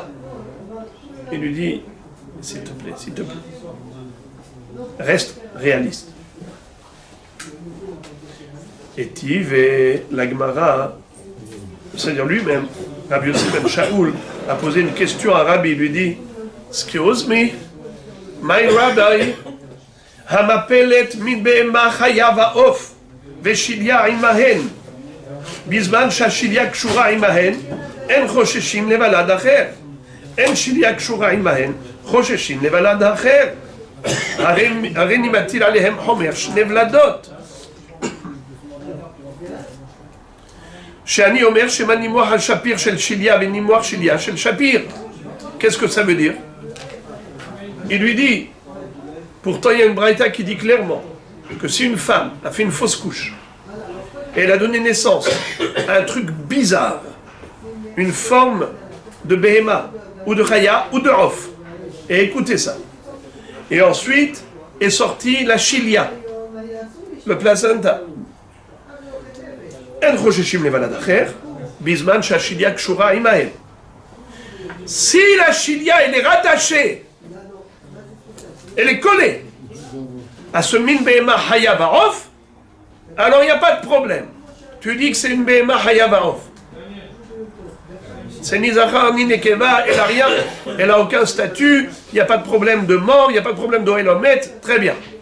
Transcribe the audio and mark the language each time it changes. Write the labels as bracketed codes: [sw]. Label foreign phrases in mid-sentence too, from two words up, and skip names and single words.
[fr] Il lui dit, s'il te plaît, reste réaliste. Et Tiv et la Gemara, c'est-à-dire lui-même, Rabbi Yossi ben Shaoul, a posé une question à Rabbi, il lui dit, [en] excuse me, my Rabbi, [he] המפלת מין בהמה חיה ועוף ושליא עמהן בזמן ששליא קשורה עמהן אין חוששין לולד אחר אין שליא קשורה עמהן חוששין לולד אחר, הרי אני מטיל עליהם חומר 2 ולדות. שאני אומר שמה נימוח על שפיר של שיליה ונימוח שיליה של שפיר. [fr] Qu'est-ce que ça veut dire? Il lui dit, pourtant il y a une braïta qui dit clairement que si une femme a fait une fausse couche et elle a donné naissance à un truc bizarre, une forme de béhéma ou de chaya ou de off, et écoutez ça. Et ensuite est sortie la chilia, le placenta. [he] אין חוששין לולד אחר בזמן ששליא קשורה עמהן. [fr] Si la chilia, elle est rattachée, elle est collée à ce [he] מין בהמה חיה ועוף, [fr] alors il n'y a pas de problème. Tu dis que c'est une [he] בהמה חיה ועוף. [fr] C'est ni zachar ni nekeva, elle n'a rien, elle n'a aucun statut, il n'y a pas de problème de mort, il n'y a pas de problème d'oelomet, très bien.